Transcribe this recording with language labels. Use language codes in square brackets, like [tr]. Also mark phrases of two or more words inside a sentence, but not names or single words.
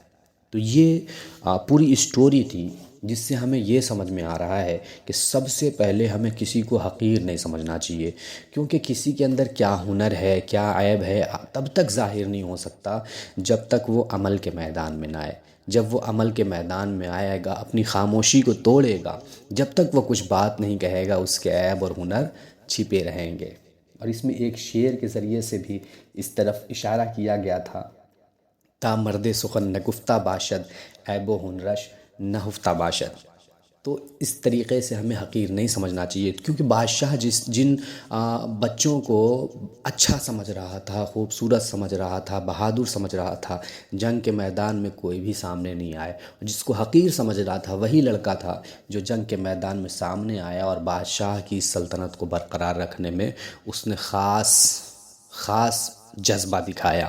[ur] تو یہ پوری اسٹوری تھی جس سے ہمیں یہ سمجھ میں آ رہا ہے کہ سب سے پہلے ہمیں کسی کو حقیر نہیں سمجھنا چاہیے، کیونکہ کسی کے اندر کیا ہنر ہے، کیا عیب ہے، تب تک ظاہر نہیں ہو سکتا جب تک وہ عمل کے میدان میں نہ آئے۔ جب وہ عمل کے میدان میں آئے گا، اپنی خاموشی کو توڑے گا، جب تک وہ کچھ بات نہیں کہے گا، اس کے عیب اور ہنر چھپے رہیں گے۔ اور اس میں ایک شعر کے ذریعے سے بھی اس طرف اشارہ کیا گیا تھا، [fa] تا مرد سخن نگفتہ باشد عیب و ہنرش نہفتہ باشد۔ [ur] تو اس طریقے سے ہمیں حقیر نہیں سمجھنا چاہیے، کیونکہ بادشاہ جن بچوں کو اچھا سمجھ رہا تھا، خوبصورت سمجھ رہا تھا، بہادر سمجھ رہا تھا، جنگ کے میدان میں کوئی بھی سامنے نہیں آئے۔ جس کو حقیر سمجھ رہا تھا وہی لڑکا تھا جو جنگ کے میدان میں سامنے آیا، اور بادشاہ کی سلطنت کو برقرار رکھنے میں اس نے خاص جذبہ دکھایا۔